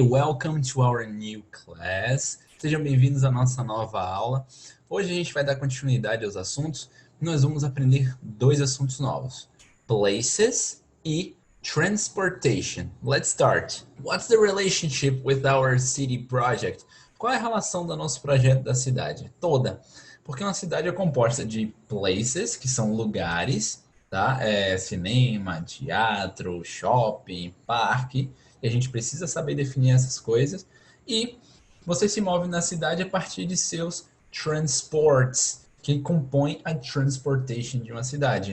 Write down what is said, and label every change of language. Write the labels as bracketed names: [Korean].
[English] Welcome to our new class. [Portuguese] Sejam bem-vindos à nossa nova aula. Hoje a gente vai dar continuidade aos assuntos e nós vamos aprender dois assuntos novos: [English] places e transportation. Let's start. What's the relationship with our city project? [Portuguese] Qual é a relação do nosso projeto da cidade? Toda. Porque uma cidade é composta de places, que são lugares, tá? Cinema, teatro, shopping, parque. E a gente precisa saber definir essas coisas. E você se move na cidade a partir de seus transports, que compõem a transportation de uma cidade.